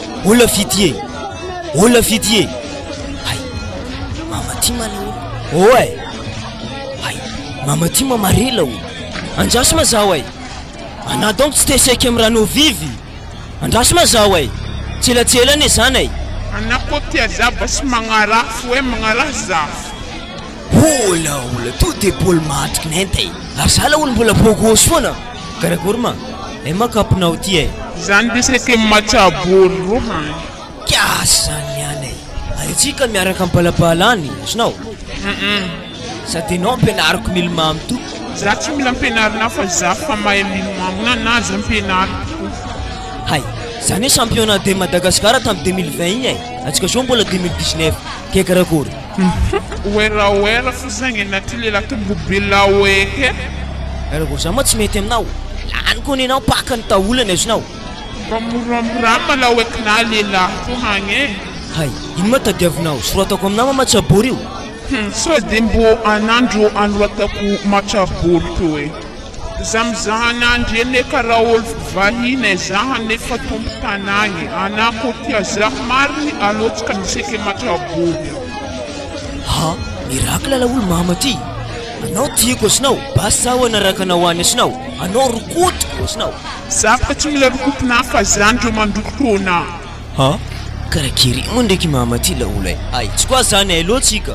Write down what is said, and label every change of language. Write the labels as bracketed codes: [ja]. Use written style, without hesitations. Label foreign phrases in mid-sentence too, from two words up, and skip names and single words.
[mg] Ola fity e. Hay, mama ty mana olo. Hay, mama ty mamarela olo. Anjaso ma zao ai. Ana donc tsy teseky am rano vivy. Andraso ma zao ai. Tselatselany e zany ai. Anako tia zaba sy magnarafo hoe magnaraha zafo. Ola to de bôly matriky nenty ary za la olo mbola bôgôsy foana. Karakory ma makapinao ty ai. Zany de seky matsabory ro hany. Kiasy zany niany ai. Atsika miaraka ambalabala any asinao. Sady anao ampianariko milomamo to. Za tsy mila ampianarina fa za fa mahay milomamo na za ampianariko. Hay, zany hoe [fr] championnat de Madagascar [mg] tamin'ny 2020 iny ai. Atsika zao mbola 2019. Ke karakory? Wera fo zagny anaty lela tombo be laoeke. Raha za moa tsy mety aminao lany koa nenao paka ny taolana azonao mba moramorama la oekina lehilahy to hagny e hay ino ma tadiavinao soratako aminao mamatsabory io sao de mbo anandro anoratako matsabory to e za mizaha anandro eny karaha olo vahiny zaha nefa tompo tanagny anako tia zaha mariny alotsika miseke matsabory ha miracle la olo mama ty anao tiako asinao basa ho anaraka anao any asinao anao rokotiko asinao zavaka tsy mila rokotina fa zandro mandoko tona ha karakery mo ndraiky mama ty la olo ay tsy koa zany ay lotsika